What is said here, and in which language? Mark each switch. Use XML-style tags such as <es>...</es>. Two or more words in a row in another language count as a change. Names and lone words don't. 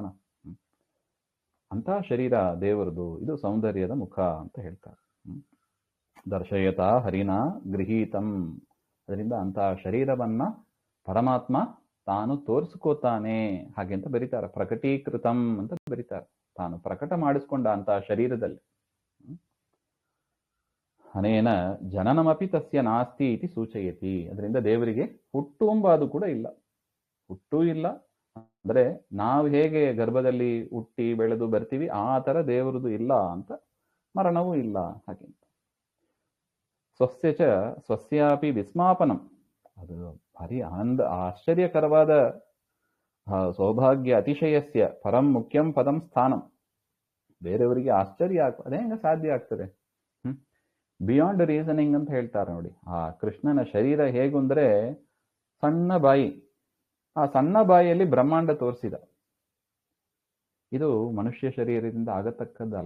<kn>ಅಂತ ಶರೀರ ದೇವರದು, ಇದು ಸೌಂದರ್ಯದ ಮುಖ ಅಂತ ಹೇಳ್ತಾರೆ.</kn> <sa>ದರ್ಶಯತ ಹರಿನ ಗೃಹೀತಂ,</sa> <kn>ಅದರಿಂದ ಅಂತಹ ಶರೀರವನ್ನ ಪರಮಾತ್ಮ ತಾನು ತೋರಿಸ್ಕೋತಾನೆ ಹಾಗೆ ಅಂತ ಬರೀತಾರೆ. ಪ್ರಕಟೀಕೃತಂ ಅಂತ ಬರೀತಾರೆ, ತಾನು ಪ್ರಕಟ ಮಾಡಿಸ್ಕೊಂಡ ಅಂತಹ ಶರೀರದಲ್ಲಿ.</kn> <sa>ಅನೇನ ಜನನಮಪಿ ತಸ್ಯ ನಾಸ್ತಿ ಇತಿ ಸೂಚಯತಿ,</sa> <kn>ಅದರಿಂದ ದೇವರಿಗೆ ಹುಟ್ಟು ಎಂಬುದು ಕೂಡ ಇಲ್ಲ. ಹುಟ್ಟೂ ಇಲ್ಲ ಅಂದ್ರೆ ನಾವು ಹೇಗೆ ಗರ್ಭದಲ್ಲಿ ಹುಟ್ಟಿ ಬೆಳೆದು ಬರ್ತೀವಿ ಆ ತರ ದೇವರದು ಇಲ್ಲ ಅಂತ, ಮರಣವೂ ಇಲ್ಲ ಹಾಗೆ.</kn> <sa>ಸ್ವಸ್ಯಾಪಿ ವಿಸ್ಮಾಪನಂ,</sa> <kn>ಅದು ಭಾರಿ ಆಶ್ಚರ್ಯಕರವಾದ</kn> <sa>ಸೌಭಾಗ್ಯ ಅತಿಶಯಸ್ಯ ಪರಂ ಮುಖ್ಯಂ ಪದಂ ಸ್ಥಾನಂ.</sa> <kn>ಬೇರೆಯವರಿಗೆ ಆಶ್ಚರ್ಯ ಅದೇ ಹೆಂಗ ಸಾಧ್ಯ ಆಗ್ತದೆ?</kn> <en>beyond reasoning</en> <kn>ಅಂತ ಹೇಳ್ತಾರೆ ನೋಡಿ. ಆ ಕೃಷ್ಣನ ಶರೀರ ಹೇಗುಂದ್ರೆ ಸಣ್ಣ ಬಾಯಿ, ಆ ಸಣ್ಣ ಬಾಯಿಯಲ್ಲಿ ಬ್ರಹ್ಮಾಂಡ ತೋರಿಸಿದ. ಇದು ಮನುಷ್ಯ ಶರೀರದಿಂದ ಆಗತಕ್ಕದ್ದಲ್ಲ.</kn>